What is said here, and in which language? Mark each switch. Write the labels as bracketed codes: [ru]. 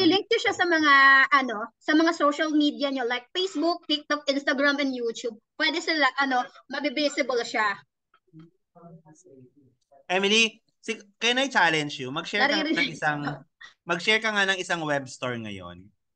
[tl] Ililink nyo siya sa mga sa mga social media nyo like Facebook, TikTok, Instagram, and YouTube. Pwede sila mabivisible siya. [en] Emily, can I challenge you? [tl] Naririnig. Mag-share ka nga ng isang web store ngayon.